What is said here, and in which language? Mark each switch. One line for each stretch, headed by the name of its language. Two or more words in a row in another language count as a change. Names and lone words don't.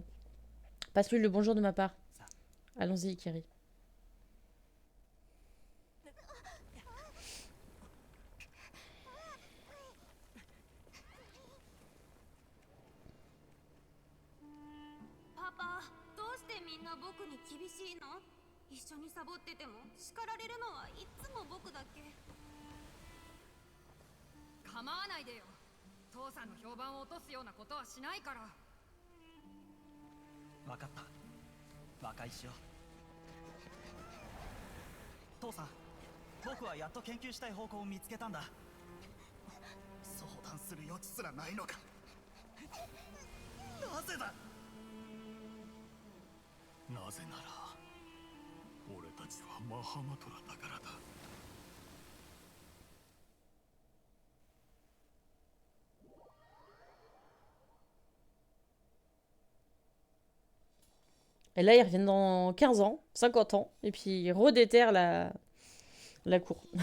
French: Passe-lui le bonjour de ma part. Allons-y, Ikiri. Papa,
Japanese: どうしてみんな僕に厳しいの？一緒にサボってても叱られるのはいつも僕だけ。構わないでよ。父さんの評判を落とすようなことはしないから。分かった。和解しよう。父さん、僕はやっと研究したい方向を見つけたんだ。相談する余地すらないのか。なぜだ。なぜなら俺たちはマハマトラだからだ。
French: Et là, ils reviennent dans 15 ans, 50 ans, et puis ils redéterrent la cour.